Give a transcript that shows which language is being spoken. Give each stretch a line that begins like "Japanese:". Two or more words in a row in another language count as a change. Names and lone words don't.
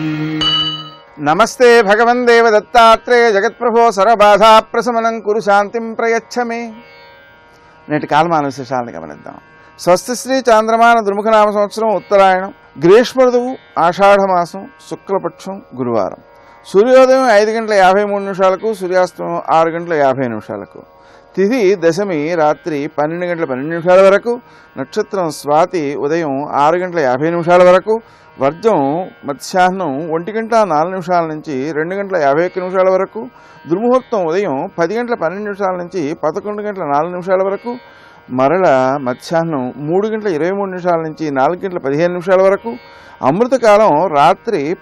Sanskrit: नमस्ते भगवन् देवदत्तात्रेय जगत्प्रभो सर्वबाधा प्रशमनं कुरु शांतिं प्रयच्छ मे।
Telugu: నేటి కాలమాన విశేషాలను గమనిద్దాం. స్వస్తి శ్రీ చాంద్రమాన దుర్ముఖనామ సంవత్సరం ఉత్తరాయణం, గ్రీష్మ ఋతువు, ఆషాఢమాసం, శుక్లపక్షం, గురువారం. సూర్యోదయం 5:53 సూర్యాస్తమయం 6:50 తిథి దశమి రాత్రి 12:12 వరకు, నక్షత్రం స్వాతి ఉదయం 6:50 వరకు, వర్జం మధ్యాహ్నం 1:04 నుంచి 2:51 వరకు, దుర్ముహూర్తం ఉదయం 10:12 నుంచి 11:04 వరకు, మరల మధ్యాహ్నం 3:23 నుంచి 4:15 వరకు, అమృతకాలం రాత్రి